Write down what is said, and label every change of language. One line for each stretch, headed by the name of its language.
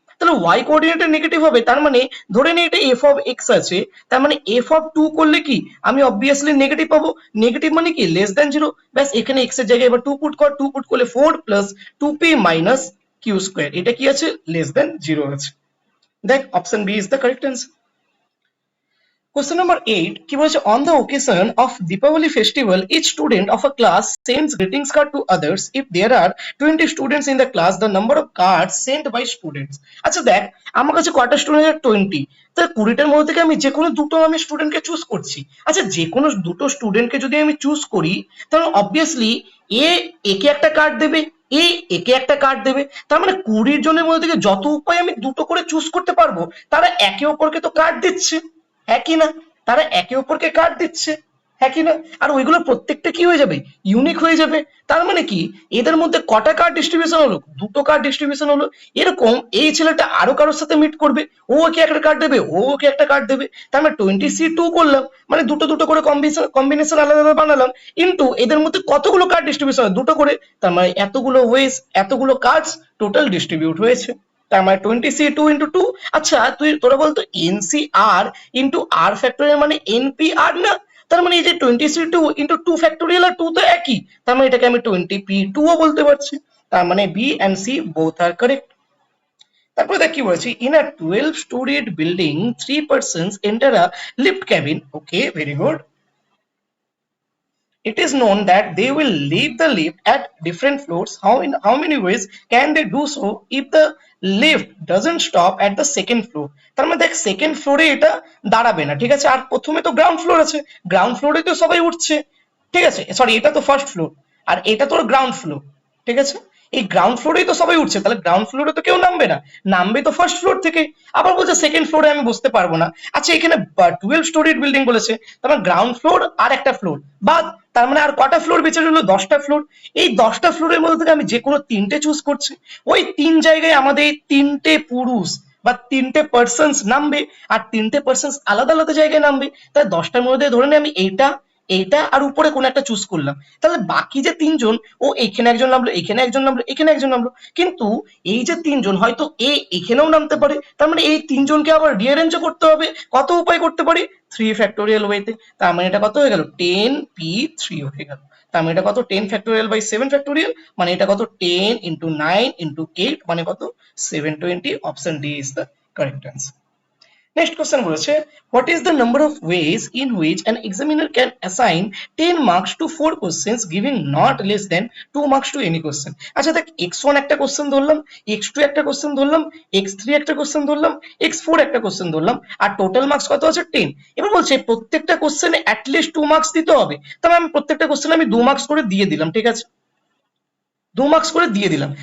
Bangla: তাহলে y কোঅর্ডিনেটে negative হবে, তার মানে ধরে নে এটা f অফ x আছে, তার মানে f অফ 2 করলে কি আমি অবভিয়াসলি নেগেটিভ পাবো। নেগেটিভ মানে কি লেস দ্যান 0। ব্যাস এখানে x এর জায়গায় এবার 2 পুট কর, 2 পুট করলে 4 plus 2p minus q square, এটা কি আছে? লেস দ্যান 0 আছে। দেখ
English: Option B is the correct answer. Question number 8
Bangla: কি বলেছে?
English: On the occasion of Deepavali festival, each student of a class sends greetings card to others. If there are 20 students in the class, the number of cards sent by students.
Bangla: আচ্ছা দেখ আমার কাছে কয়টা student? 20। তাহলে 20টার মধ্যে থেকে আমি যে কোনো দুটো আমি স্টুডেন্টকে চুজ করছি। আচ্ছা যে কোনো দুটো স্টুডেন্টকে যদি আমি চুজ করি, তাহলে অবভিয়াসলি একে একটা কার্ড দেবে, একে একটা কার্ড দেবে, তার মানে 20 জনের মধ্যে থেকে যত উপায় আমি দুটো করে চুজ করতে পারবো, তারা একে অপরকে তো কার্ড দিচ্ছে, হ্যাঁ কি না? তারা একে অপরকে কার্ড দিচ্ছে, হ্যাঁ কি না? আর ওইগুলো প্রত্যেকটা কি হয়ে যাবে? ইউনিক হয়ে যাবে। তার মানে কি এদের মধ্যে কটা কার্ড ডিস্ট্রিবিউশন হলো? দুটো কার্ড ডিস্ট্রিবিউশন হলো। এরকম এই ছেলেটা আরো কারোর সাথে মিট করবে, ও ওকে একটা কার্ড দেবে, ও ওকে একটা কার্ড দেবে, তার মানে 20C2 করলাম, মানে দুটো দুটো করে কম্বিনেশন আলাদা আলাদা বানালাম, কিন্তু এদের মধ্যে কতগুলো কার্ড ডিস্ট্রিবিউশন হয়? দুটো করে, তার মানে এতগুলো ওয়েজ, এতগুলো কার্ডস টোটাল ডিস্ট্রিবিউট হয়েছে, তার মানে 20C2 ইন্টু 2। আচ্ছা তোরা বলতো NCR ইন্টু আর ফ্যাক্টোরিয়াল মানে NPR না? তার মানে এই যে 20C2 ইন্টু 2 ফ্যাক্টোরিয়াল আর 2 তো একই, তার মানে এটাকে আমি 20P2 ও বলতে পারছি, তার মানে B and see both আর correct. তারপরে দেখ কি বলেছি?
English: In a 12 storied building 3 persons enter a lift cabin. Okay, very good. It is known that they will leave the lift at different floors. How many ways can they do so if the lift doesn't stop at the second floor?
Bangla: তার মানে দেখ second ফ্লোরে এটা দাঁড়াবে না, ঠিক আছে? আর প্রথমে তো গ্রাউন্ড ফ্লোর আছে, গ্রাউন্ড ফ্লোরে তো সবাই উঠছে, ঠিক আছে? সরি এটা তো ফার্স্ট ফ্লোর, আর এটা তোর গ্রাউন্ড ফ্লোর, ঠিক আছে? এই গ্রাউন্ড ফ্লোরেই তো সবাই উঠছে, তাহলে গ্রাউন্ড ফ্লোরে তো কেউ নামবে না, নামবে তো ফার্স্ট ফ্লোর থেকে। আবার বলছে সেকেন্ড ফ্লোরে আমি বসতে পারবো না। আচ্ছা এখানে 12 স্টোরির বিল্ডিং বলেছে, তার মানে গ্রাউন্ড ফ্লোর আর একটা ফ্লোর বাদ, তার মানে আর কটা ফ্লোর বেঁচে রইলো? 10টা ফ্লোর। এই 10টা ফ্লোরের মধ্যে থেকে আমি যে কোনো 3টে চুজ করছি। ওই 3 জায়গায় আমাদের এই 3টে পুরুষ বা 3টে পার্সনস নামবে, আর 3টে পার্সনস আলাদা আলাদা জায়গায় নামবে। তাই 10টার মধ্যে ধরে নিই আমি এইটা, এইটা আর উপরে কোন একটা চুজ করলাম, তাহলে বাকি যে 3জন, ও এখানে একজন নামলো, এখানে একজন নামলো, এখানে একজন নামলো, কিন্তু এই যে 3জন হয়তো এখানেও নামতে পারে, তার মানে এই 3জনকে আবার রিঅ্যারেঞ্জও করতে হবে। কত উপায় করতে পারি? 3 ফ্যাক্টোরিয়াল ওয়েতে। তার মানে এটা কত হয়ে গেল? 10p3 হয়ে গেল। তার মানে এটা কত? 10 ফ্যাক্টোরিয়াল বাই 7 ফ্যাক্টোরিয়াল, মানে এটা কত? 10 into 9 into 8 মানে কত?
English: 720। Option D is the correct answer. Next question
Bangla: বলেছে,
English: what is the number of ways in which an examiner can assign 10 marks to 4 questions giving not less than 2 marks to any question?
Bangla: আচ্ছা দেখ, x1 একটা question ধরলাম, x2 একটা question ধরলাম, x3 একটা question ধরলাম, x4 একটা কোশ্চেন ধরলাম, আর টোটাল মার্কস কত আছে? 10। এবার বলছে প্রত্যেকটা কোশ্চেনে অ্যাটলিস্ট 2 মার্কস দিতে হবে, তবে আমি প্রত্যেকটা কোশ্চেনে আমি 2 মার্কস করে দিয়ে দিলাম, ঠিক আছে? 2 মার্কস করে দিয়ে দিলাম।